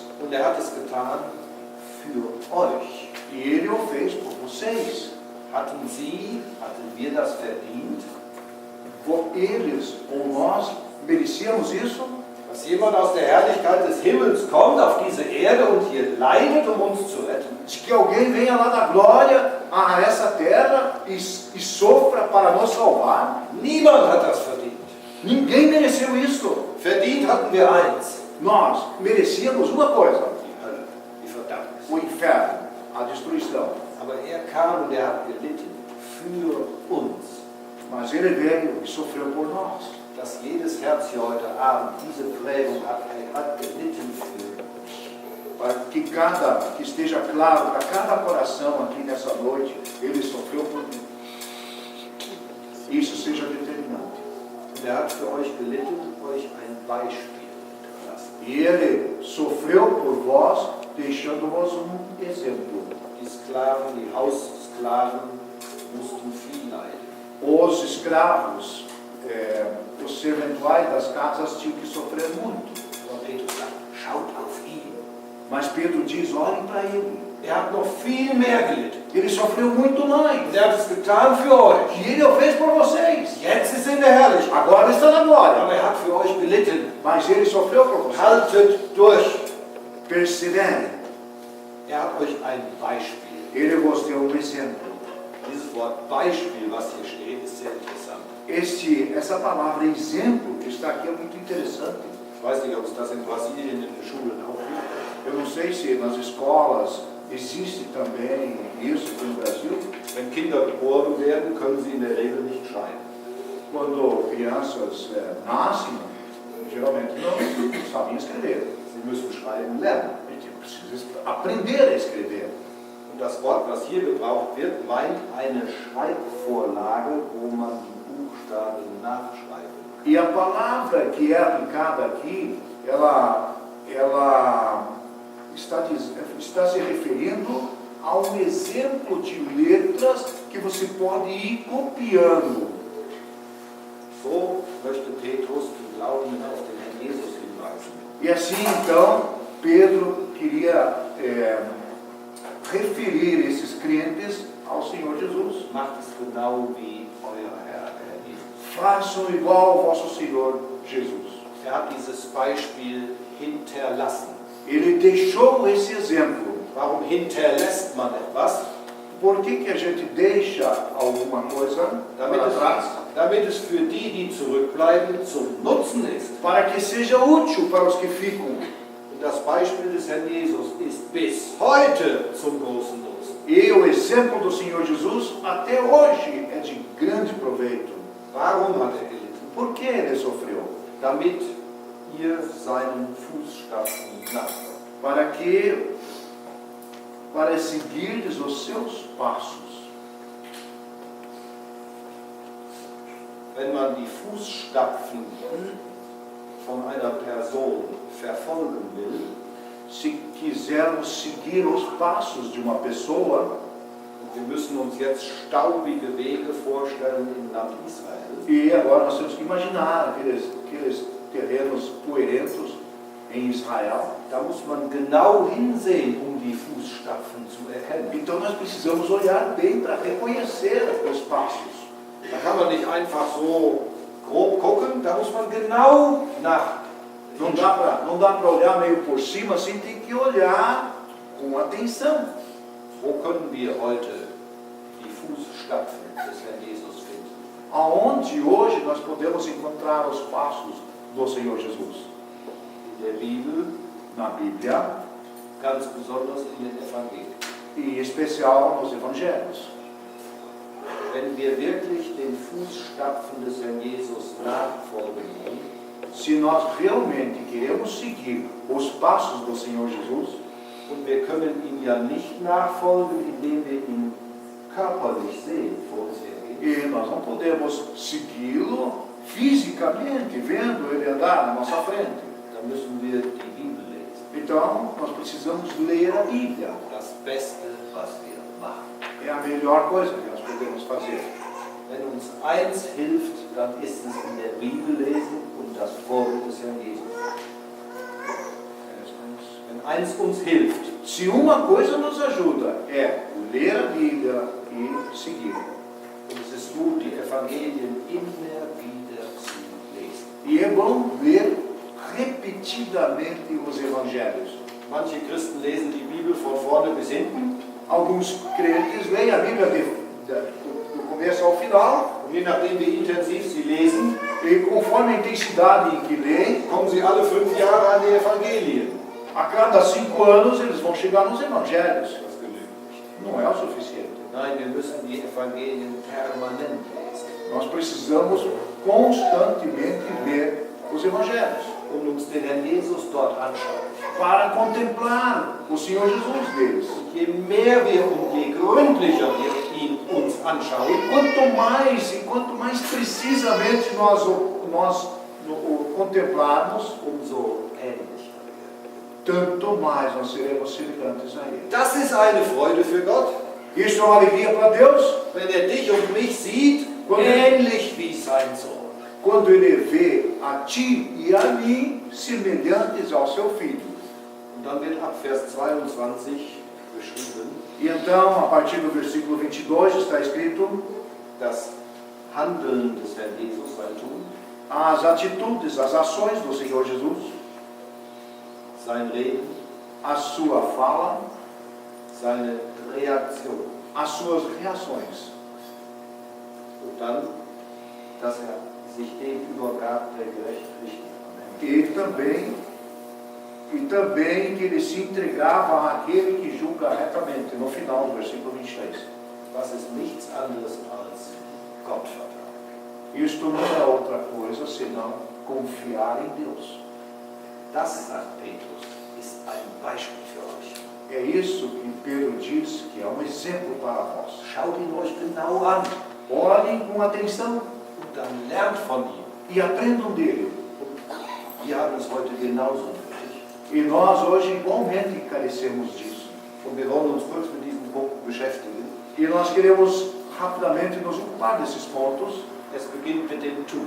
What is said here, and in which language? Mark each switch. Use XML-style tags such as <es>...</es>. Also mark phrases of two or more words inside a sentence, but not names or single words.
<de>Und er hat es getan für euch.</de> <pt>E ele o fez por vocês.</pt> <de>Hatten wir das verdient?</de> <pt>Eles ou nós merecíamos isso?</pt> <de>Dass jemand aus der Herrlichkeit des Himmels kommt auf diese Erde und hier leidet, um uns zu retten?</de> <pt>De que alguém venha lá da glória a essa terra e sofra para nos salvar?</pt> <de>Niemand hat das verdient.</de> <pt>Ninguém mereceu isso.</pt> <de>Verdient hatten wir eins.</de> <pt>Nós merecíamos uma coisa,</pt> <de>die Hölle, die Verdammnis.</de> <pt>o inferno, a destruição.</pt> <de>Aber er kam und er hat gelitten für uns.</de> <pt>Mas ele veio e sofreu por nós.</pt> <de>Dass jedes Herz hier heute Abend diese Prägung hat, er hat gelitten für uns.</de> <pt>Para que esteja claro para cada coração aqui nessa noite, ele sofreu por mim. Isso seja determinante.</pt> <de>Und er hat für euch gelitten, euch ein Beispiel hinterlassen.</de> <pt>E ele sofreu por vós, deixando-vos exemplo.</pt> <de>Die Sklaven, die Haussklaven mussten viel leiden.</de> <pt>Os escravos, os serventuais das casas tinham que sofrer muito.</pt> <de>Aber Petrus sagt, schaut auf ihn.</de> <pt>Mas Pedro diz, olhem para ele.</pt> <de>Er hat noch viel mehr gelitten.</de> <pt>Ele sofreu muito mais.</pt> <de>Und er hat es getan für euch.</de> <pt>E ele o fez por vocês.</pt> <de>Jetzt ist er in der Herrlichkeit.</de> <pt>Agora está na glória.</pt> <de>Aber er hat für euch gelitten.</de> <pt>Mas ele sofreu por vocês.</pt> <de>Haltet durch.</de> <pt>Perseverem.</pt> <de>Er hat euch ein Beispiel.</de> <pt>Ele vos deu exemplo.</pt> <de>Dieses Wort Beispiel, was hier steht, ist sehr interessant.</de> <pt>Essa palavra exemplo que está aqui é muito interessante.</pt> <de>Ich weiß nicht, ob es das in Brasilien in den Schulen auch gibt.</de> <pt>Eu não sei se nas escolas existe também isso aqui no Brasil.</pt> <de>Wenn Kinder geboren werden, können sie in der Regel nicht schreiben.</de> <pt>Quando crianças nascem, geralmente não sabem escrever.</pt> <de>Sie müssen schreiben lernen.</de> <pt>Precisa aprender a escrever.</pt> <de>Und das Wort, was hier gebraucht wird, meint eine Schreibvorlage, wo man die Buchstaben nachschreiben kann.</de> <pt>E a palavra que é aplicada aqui, ela está se referindo a um exemplo de letras que você pode ir copiando.</pt> <de>So möchte Petrus den Glaubenden auf den Herrn Jesus hinweisen.</de> <pt>E assim então Pedro queria referir esses crentes ao Senhor Jesus.</pt> <de>Macht es genau wie euer Herr Jesus.</de> <pt>Façam igual ao vosso Senhor Jesus.</pt> <de>Er hat dieses Beispiel hinterlassen.</de> <pt>Ele deixou esse exemplo.</pt> <de>Warum hinterlässt man etwas?</de> <pt>Por que a gente deixa alguma coisa para trás?</pt> <de>Damit es für die, die zurückbleiben, zum Nutzen ist.</de> <pt>Para que seja útil para os que ficam.</pt> <de>Und das Beispiel des Herrn Jesus ist bis heute zum großen Nutzen.</de> <pt>E o exemplo do Senhor Jesus até hoje é de grande proveito.</pt> <de>Warum hat er gelitten?</de> <pt>Por que ele sofreu?</pt> <de>Damit ihr seinen Fußstapfen nachfolgt.</de> <pt>Para seguirdes os seus passos.</pt> <de>Wenn man die Fußstapfen von einer Person verfolgen will,</de> <pt>se quisermos seguir os passos de uma pessoa,</pt> <de>wir müssen uns jetzt staubige Wege vorstellen im Land Israel.</de> <pt>E agora nós temos que imaginar aqueles terrenos poeirentos em Israel.</pt> <de>Da muss man genau hinsehen, die Fußstapfen zu erkennen.</de> <pt>Então nós precisamos olhar bem para reconhecer os passos.</pt> <de>Da kann man nicht einfach so grob gucken, da muss man genau nach.</de> <pt>Não dá para olhar meio por cima, assim tem que olhar com atenção.</pt> <de>Wo können wir heute die Fußstapfen des Herrn Jesus finden?</de> <pt>Aonde hoje nós podemos encontrar os passos do Senhor Jesus?</pt> <de>In der Bibel,</de> <pt>na Bíblia,</pt> <de>ganz besonders in den Evangelien.</de> <pt>E em especial nos Evangelhos.</pt> <de>Wenn wir wirklich den Fußstapfen des Herrn Jesus nachfolgen wollen,</de> <pt>se nós realmente queremos seguir os passos do Senhor Jesus,</pt> <de>und wir können ihm ja nicht nachfolgen, indem wir ihn körperlich sehen, vor uns hergehen.</de> <pt>E nós não podemos segui-lo fisicamente, vendo ele andar na nossa frente.</pt> <de>Dann müssen wir die Bibel lesen.</de> <pt>Então, nós precisamos ler a Bíblia.</pt> <de>Das Beste, was wir machen.</de> <pt>É a melhor coisa que nós podemos fazer.</pt> <de>Wenn uns eins hilft, dann ist es in der Bibel lesen und das Wort des Herrn Jesus. Wenn eins uns hilft,</de> <pt>se uma coisa nos ajuda, é ler a Bíblia e seguir.</pt> <de>Und es ist gut, die Evangelien immer wieder zu lesen.</de> <pt>E é bom ler repetidamente os Evangelhos.</pt> <de>Manche Christen lesen die Bibel von vorne bis hinten.</de> <pt>Alguns crentes leem a Bíblia do começo ao final.</pt> <de>Und je nachdem, wie intensiv Sie lesen,</de> <pt>E conforme a intensidade em que leem,</pt> <de>kommen Sie alle 5 Jahre an die Evangelien.</de> <pt>a cada 5 anos eles vão chegar nos evangelhos.</pt> <de>Das genügt nicht.</de> <pt>Não é o suficiente.</pt> <de>Nein, wir müssen die Evangelien permanent lesen,</de> <pt>Nós precisamos constantemente ler os evangelhos</pt> <de>uns den Herrn Jesus dort anschauen.</de> <pt>para contemplar o Senhor Jesus deles.</pt> <de>Und je mehr wir und je gründlicher wir ihn uns anschauen,</de> <pt>E quanto mais precisamente nós o contemplarmos,</pt> <de>umso ähnlicher werden</de> <pt>tanto mais nós seremos semelhantes a Ele.</pt> <de>wir. Das ist eine Freude für Gott,</de> <pt>Isso é uma alegria para Deus,</pt> <de>wenn er dich und mich sieht, ähnlich wie sein Sohn.</de> <pt>quando Ele vê a ti e a mim semelhantes ao Seu Filho.</pt> <de>Und dann wird ab Vers 22 beschrieben,</de> <pt>E então, a partir do versículo 22, está escrito</pt> <de>das Handeln des Herrn Jesus, sein Tun,</de> <pt>as atitudes, as ações do Senhor Jesus,</pt> <de>sein Reden,</de> <pt>a sua fala,</pt> <de>seine Reaktion.</de> <pt>as suas reações.</pt> <de>Und dann, dass er sich dem übergab, der gerecht richtet.</de> <pt>E também que ele se entregava àquele que julga retamente, no final do versículo 23.</pt> <de>Das ist nichts anderes als Gottvertrauen.</de> <pt>Isto não é outra coisa senão confiar em Deus.</pt> <de>Das, sagt Petrus, ist ein Beispiel für euch.</de> <pt>É isso que Pedro diz que é um exemplo para vós.</pt> <de>Schaut ihn euch genau an</de> <pt>Olhem com atenção</pt> <de>und dann lernt von ihm.</de> <pt>e aprendam dele.</pt> <de>Wir haben es heute genauso nötig.</de> <pt>E nós hoje igualmente carecemos disso.</pt> <de>Und wir wollen uns kurz mit diesen Punkten beschäftigen.</de> <pt>E nós queremos rapidamente nos ocupar desses pontos.</pt> <de>Es beginnt mit dem Tun.</de>